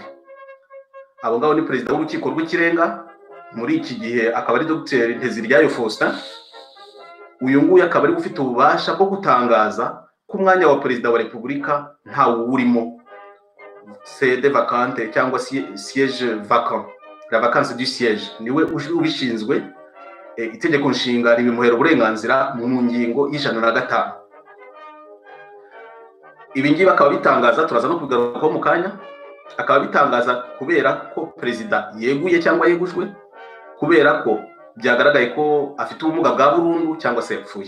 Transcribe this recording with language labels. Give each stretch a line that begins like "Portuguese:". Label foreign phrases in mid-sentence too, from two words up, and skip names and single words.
Kinyarwanda: Abo ngabo ni perezida w'urukiko rw'ikirenga, muri iki gihe akaba ari Dr Nteziryayo Faustin. Uyu nguyu akaba ari ufite ububasha bwo gutangaza ko umwanya wa perezida wa repubulika ntawe urimo,
Latin: sede vacante
Kinyarwanda: cyangwa
French: siège vacant, la vacance du siège.
Kinyarwanda: Niwe ubishinzwe. Itegeko nshinga ribimuhera uburenganzira mu ngingo y'105. Ibi ngibi akaba bitangaza, turaza no kugarukaho mu kanya, akaba bitangaza kubera ko perezida yeguye cyangwa yegujwe, kubera ko byagaragaye ko afite ubumuga bwa burundu cyangwa se yapfuye.